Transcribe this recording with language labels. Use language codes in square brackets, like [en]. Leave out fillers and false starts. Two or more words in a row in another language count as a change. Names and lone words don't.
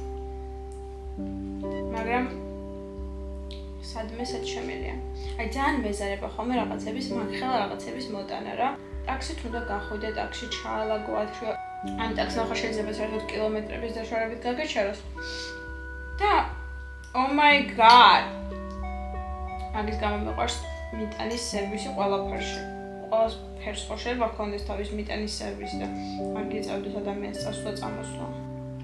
[ka] მაგრამ სადმე სად შემელია. აი ძალიან მეზარება ხოლმე რაღაცების მანხელა რაღაცების მოტანა რა. ტაქსით უნდა გახვიდე, ტაქსში ჩაალაგო ადრე. ან ტაქსი ახლა შეიძლება საერთოდ კილომეტრების დაშორებით გაგეჩეროს. და [en] oh my god. [ka] მაგის გამო მეყვარს მიტანის სერვისი ყველაფერში. ყველას ფერს ხო შეიძლება ჰქონდეს თავის მიტანის სერვისი და არ გიწევდეს ადამიანს წასვლა წამოსვლა.